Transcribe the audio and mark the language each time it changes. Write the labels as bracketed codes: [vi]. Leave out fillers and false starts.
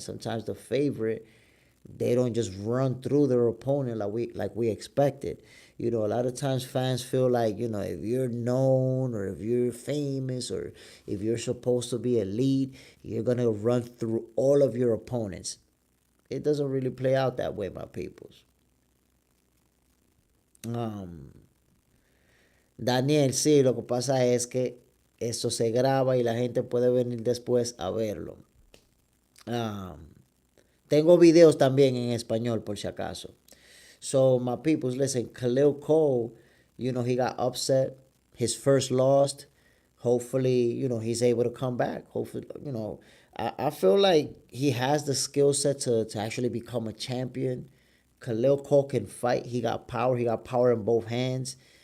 [en] Sometimes the favorite, they don't just run through their opponent like we expected. A lot of times fans feel like, if you're known or if you're famous or if you're supposed to be elite, you're gonna run through all of your opponents. It doesn't really play out that way, my peoples. [es] Um, Daniel, sí, lo que pasa es que eso se graba y la gente puede venir después a verlo. Um, Tengo videos también en español por si acaso. [en] So my peoples, listen, Khalil Cole, he got upset. His first loss. Hopefully, he's able to come back. Hopefully, I feel like he has the skill set to actually become a champion. Khalil Cole can fight. He got power. He got power in both hands.